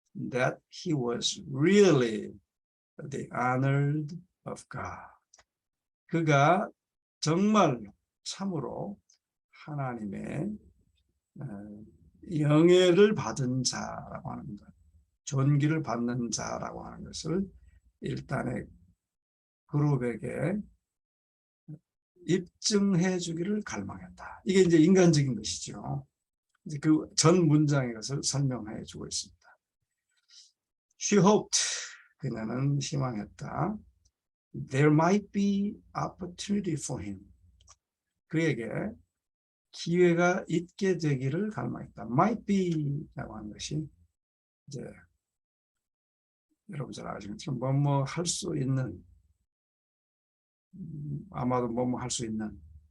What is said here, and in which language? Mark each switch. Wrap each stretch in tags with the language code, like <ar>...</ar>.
<en>That he was really the honored of God.</en> <ko>그가 정말 참으로 하나님의 영예를 받은 자라고 하는 것, 존귀를 받는 자라고 하는 것을 일단의 그룹에게 입증해 주기를 갈망했다. 이게 이제 인간적인 것이죠. 이제 그 전 문장의 것을 설명해 주고 있습니다.</ko> <en>She hoped,</en> <ko>그녀는 희망했다.</ko> <en>There might be opportunity for him.</en> <ko>그에게 기회가 있게 되기를 갈망했다.</ko> <en>Might be</en> <ko>라고 하는 것이 이제 여러분 잘 아시겠지만 뭐뭐 할 수 있는, 아마도 뭐뭐 할 수 있는.</ko>